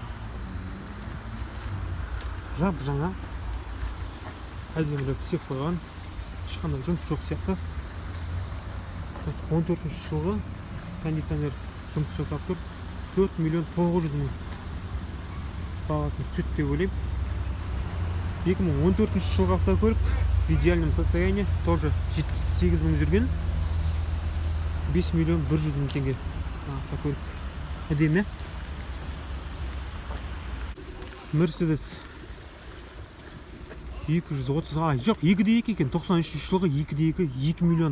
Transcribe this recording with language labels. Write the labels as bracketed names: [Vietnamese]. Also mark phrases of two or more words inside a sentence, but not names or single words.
[Kazakh] Жап жаңа. Әдемілеп істеп қойған. Ешқандай жұмыс жоқ сияқты. 14 жылғы кондиционер жұмыс жасап тұр. 4 миллион 900 мың. Бағасын түседі деп ойлаймын. 2014 жылғы автокөлік [Russian] в идеальном состоянии, тоже [Kazakh] 78 мың жүрген, 5 миллион 100 мың теңге. Автокөлік әдемі. Mercedes 230, жоқ 2,2 екен, 93 жылғы 2,2, 2 миллион.